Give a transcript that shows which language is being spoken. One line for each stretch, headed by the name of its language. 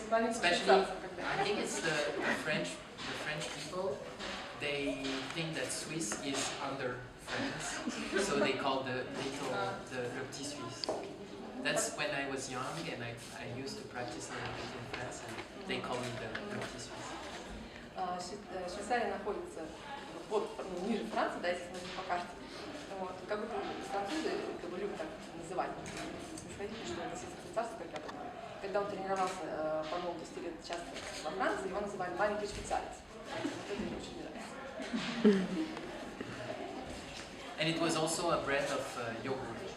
English: Especially, I think it's the French people. They think that Swiss is under France, so they call the petit Suisse. That's when I was young and I used to practice a little bit in France, and they call me the petit Suisse.
Russian: Швейцария находится вот ниже Франции, да, если смотреть по карте. Вот, как будто французы как бы любят так называть. Снисходительно, что это сельское царство, когда он тренировался по молодости лет часто во Франции, его называли маленький швейцарец. Вот это мне очень нравится.
English: And it was also a breath of yogurt.